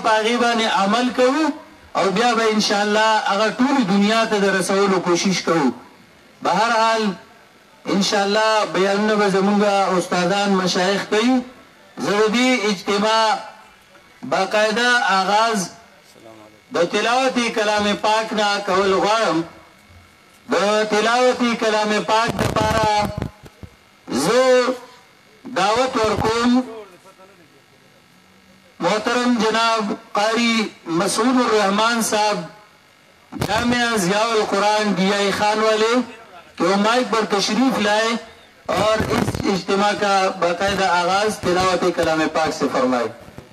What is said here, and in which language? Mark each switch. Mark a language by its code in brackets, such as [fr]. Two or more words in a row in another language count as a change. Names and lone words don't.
[ps] په هغې باندې عمل کوو او بیا به انشاءالله هغه ټولې دنیا ته د رسولو کوشش کوو به هر حال انشاءالله بیانونه به زمونږ استادان مشایخ کوي زه د دې اجتماع باقاعده آغاز د تلاوت کلام پاک نه کول غواړم د تلاوت کلام پاک دپاره زه دعوت ورکوم [ur] محترم جناب قاری مسعود الرحمان صاحب جامعہ ضیاء القرآن ڈی خان والے کہ وہ مائک پر تشریف لائے اور اس اجتماع کا باقاعدہ آغاز تلاوت کلام پاک سے فرمائے